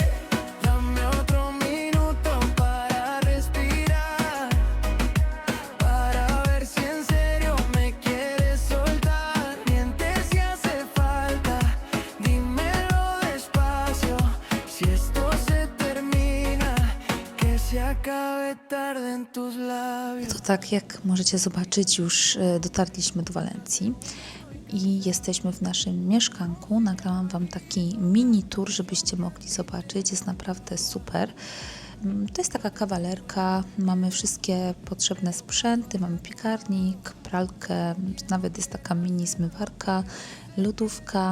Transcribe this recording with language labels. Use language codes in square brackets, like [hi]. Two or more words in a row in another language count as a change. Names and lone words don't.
[es] Dame otro minuto para respirar, para ver si en serio me quieres soltar. Miente si hace falta, dímelo despacio. Si esto se termina, que se acabe tarde en tus labios. [pl] To tak, jak możecie zobaczyć, już dotarliśmy do Walencji i jesteśmy w naszym mieszkanku. Nagrałam Wam taki mini tour, żebyście mogli zobaczyć. Jest naprawdę super. To jest taka kawalerka, mamy wszystkie potrzebne sprzęty, mamy piekarnik, pralkę, nawet jest taka mini zmywarka, lodówka.